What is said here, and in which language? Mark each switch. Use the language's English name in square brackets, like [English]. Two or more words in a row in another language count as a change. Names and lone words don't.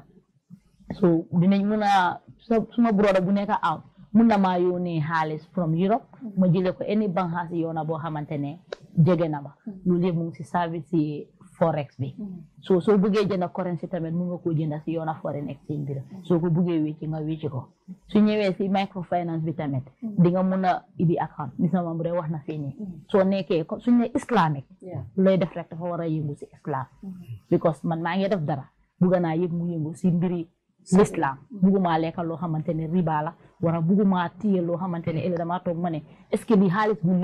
[Wolof] so dinañ mun a suma broda bu nekk out mun na maa yónnee xaalis [English] from Europe [Wolof] ma jëlee ko any banxaas si Yonna boo xamante ne jege na ma loolu yëpp mu ngi si service si forex bi soo bëggee jënda currency tamit mun nga koo jënda si Yonna [English] foreign exchange [Wolof] bi soo ko bëggee wécci nga wécci ko su ñëwee si microfinance bi tamit di nga mun a ibi account Mr Mamboure wax na fii nii soo nekkee suñ ne islamique looy def rek dafa war a yëngu si islam [English] because man [Wolof] maa ngi def dara bugga naa yëg mu yëngu si mbiri l'islam bugguma lekka loo xamante ne riba la wala bugguma téye loo xamante ne ëllëg damaa toog ma ne [French] est-ce que [Wolof] lii xaalis bu